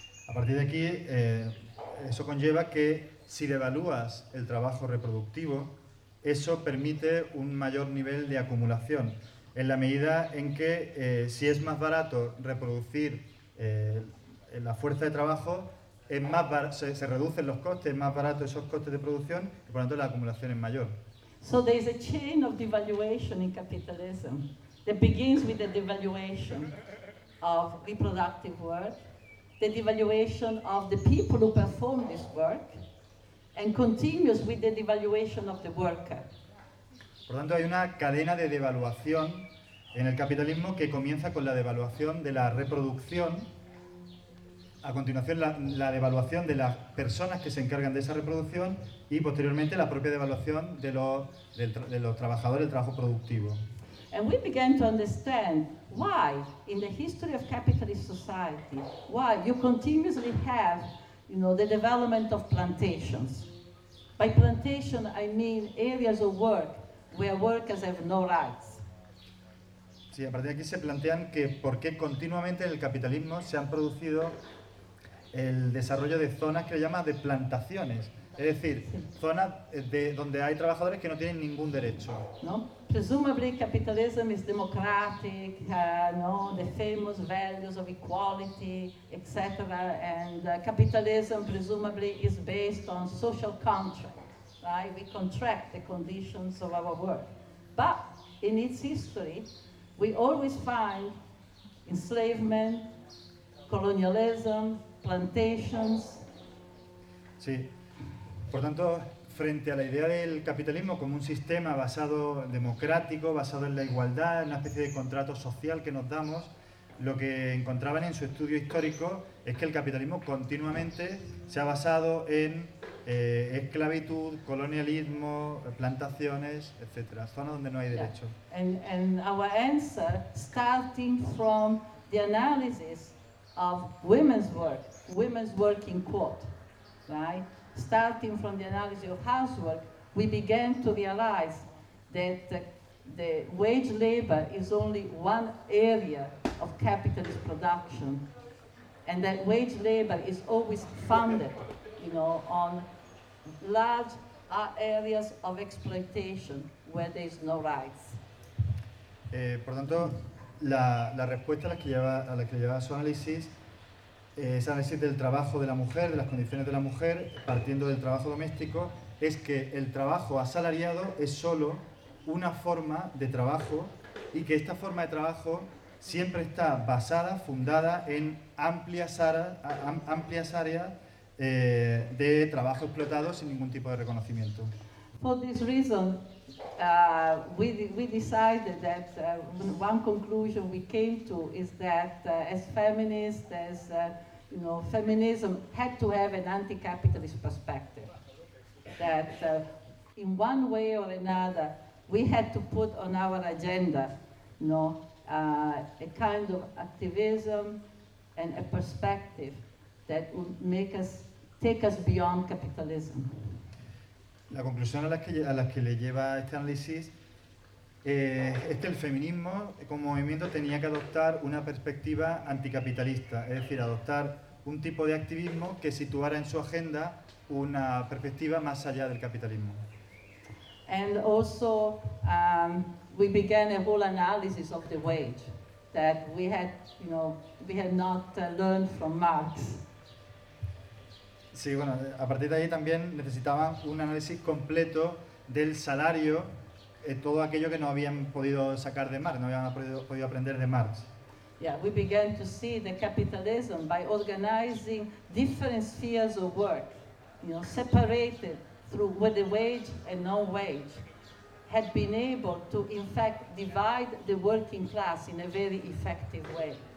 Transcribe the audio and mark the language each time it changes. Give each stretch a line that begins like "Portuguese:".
Spanish: A partir de aquí, eso conlleva que si devalúas el trabajo reproductivo, eso permite un mayor nivel de acumulación. En la medida en que si es más barato reproducir la fuerza de trabajo, es más se reducen los costes, es más barato esos costes de producción, y por lo tanto la acumulación es mayor.
English: So there is a chain of devaluation in capitalism that begins with the devaluation of reproductive work, the devaluation of the people who perform this work, and continues with the devaluation of the worker.
Spanish: Por tanto, hay una cadena de devaluación en el capitalismo que comienza con la devaluación de la reproducción, a continuación la devaluación de las personas que se encargan de esa reproducción y posteriormente la propia devaluación de los trabajadores, el trabajo productivo.
English: And we began to understand why, in the history of capitalist society, why you continuously have, the development of plantations. By plantation, I mean areas of work where workers have no rights.
Spanish: Sí, a partir de aquí se plantean que por qué continuamente en el capitalismo se han producido el desarrollo de zonas que le llaman de plantaciones, es decir, zonas de donde hay trabajadores que no tienen ningún derecho.
English: No, presumably capitalism is democratic, the famous values of equality, etc. And capitalism presumably is based on social contract. Right, we contract the conditions of our work. But in its history, we always find enslavement, colonialism, plantations.
Spanish: Sí. Por tanto, frente a la idea del capitalismo como un sistema basado democrático, basado en la igualdad, en una especie de contrato social que nos damos, lo que encontraban en su estudio histórico es que el capitalismo continuamente se ha basado en esclavitud, colonialismo, plantaciones, etcétera, zonas donde no hay derecho.
English: Yeah. And our answer, starting from the analysis of women's work in quote, right? Starting from the analysis of housework, we began to realize that the wage labor is only one area of capitalist production, and that wage labor is always funded, on large areas of exploitation where there is no rights.
Spanish: Por tanto, la respuesta a la que lleva su análisis es análisis del trabajo de la mujer, de las condiciones de la mujer, partiendo del trabajo doméstico, es que el trabajo asalariado es solo una forma de trabajo y que esta forma de trabajo siempre está basada, fundada en amplias áreas de trabajo explotado sin ningún tipo de reconocimiento.
English: For this reason, we decided that one conclusion we came to is that as feminism had to have an anti-capitalist perspective. That in one way or another, we had to put on our agenda, a kind of activism and a perspective that will make us take us beyond capitalism.
Spanish: La conclusión a las que le lleva este análisis es que el feminismo como movimiento tenía que adoptar una perspectiva anticapitalista, es decir, adoptar un tipo de activismo que situara en su agenda una perspectiva más allá del capitalismo.
English: And also we began a whole analysis of the wage that we had, you know, we had not learned from Marx.
Spanish: Sí, bueno, a partir de ahí también necesitaba un análisis completo del salario, todo aquello que no habían podido sacar de Marx, no habían podido aprender de Marx.
English: Yeah, we began to see the capitalism by organizing different spheres of work, you know, separated through with the wage and no wage, had been able to in fact divide the working class in a very effective way.